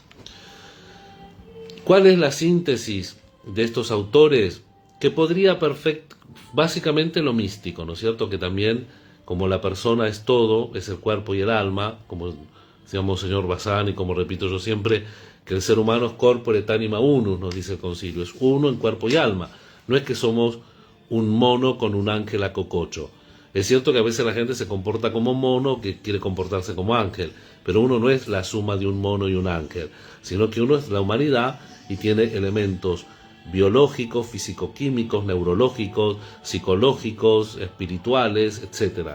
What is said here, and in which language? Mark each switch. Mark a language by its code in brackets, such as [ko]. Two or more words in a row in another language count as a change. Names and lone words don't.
[es] ¿Cuál es la síntesis de estos autores? Que podría básicamente lo místico, ¿no es cierto? Que también, como la persona es todo, es el cuerpo y el alma, como decíamos señor Bazán, y como repito yo siempre, que el ser humano es [la] corpore et anima unus, [es] nos dice el concilio, es uno en cuerpo y alma. No es que somos un mono con un ángel a cococho. Es cierto que a veces la gente se comporta como mono, que quiere comportarse como ángel, pero uno no es la suma de un mono y un ángel, sino que uno es la humanidad y tiene elementos biológicos, físico-químicos, neurológicos, psicológicos, espirituales, etc.